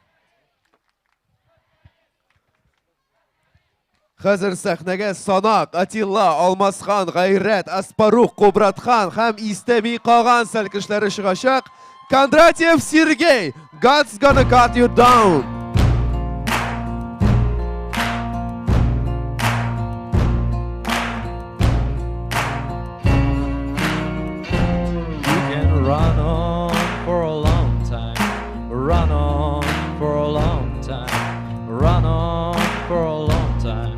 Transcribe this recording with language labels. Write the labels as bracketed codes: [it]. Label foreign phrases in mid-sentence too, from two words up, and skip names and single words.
[tt] Хәзер сәхнәгә Санак, Атилла, Алмасхан, Гайрәт, Аспарух, Кубратхан һәм истеми калган сәлкешләре чыгачак. Кондратьев Сергей, [en] God's gonna cut you down. Run on for a long time, run on for a long time, run on for a long time.